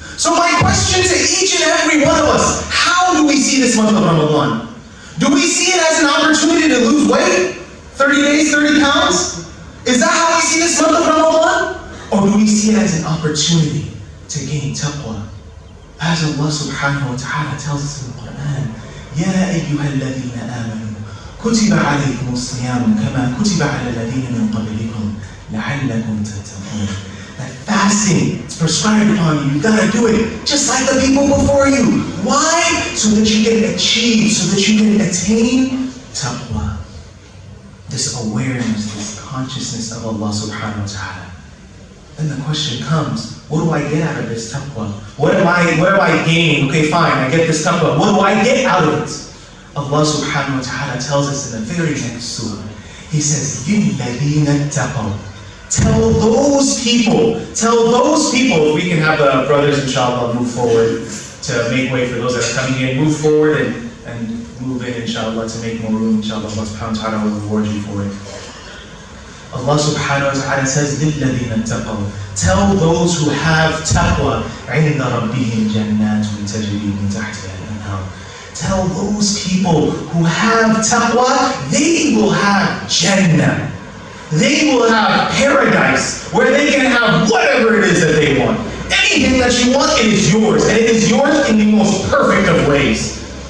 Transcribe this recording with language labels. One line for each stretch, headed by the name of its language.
English: So my question to each and every one of us, how do we see this month of Ramadan? Do we see it as an opportunity to lose weight? 30 days, 30 pounds? Is that how we see this month of Ramadan? Or do we see it as an opportunity to gain taqwa? As Allah subhanahu wa ta'ala tells us in the Quran,
Arabic: يَا أَيُّهَا الَّذِينَ آمَنُوا كُتِبَ عَلَيْكُمُ الصِّيَامُ كَمَا كُتِبَ عَلَى الَّذِينَ مِنْ قَبْلِكُمْ لَعَلَّكُمْ تَتَّقُونَ.
English: That fasting is prescribed upon you. You gotta do it just like the people before you. Why? So that you can achieve, so that you can attain taqwa. This awareness, this consciousness of Allah subhanahu wa ta'ala. Then the question comes, what do I get out of this taqwa? What do I gain? Okay, fine, I get this taqwa. What do I get out of it? Allah subhanahu wa ta'ala tells us in the very next surah. He says,
Arabic: لِلَّذِينَ اتَّقَوْا.
English: Tell those people, if we can have the brothers inshallah move forward to make way for those that are coming in, move forward and move in inshallah to make more room, inshallah. Allah subhanahu wa ta'ala will reward you for it. Allah subhanahu wa ta'ala says,
Arabic: لِلَّذِينَ اتَّقَوْا.
English: Tell those who have taqwa,
Arabic: عِنْدَ رَبِّهِمْ جَنَّاتٌ تَجْرِي مِنْ تَحْتِهَا الْأَنْهَارُ.
English: Tell those people who have taqwa, they will have Jannah. They will have paradise where they can have whatever it is that they want. Anything that you want, it is yours. And it is yours in the most perfect of ways.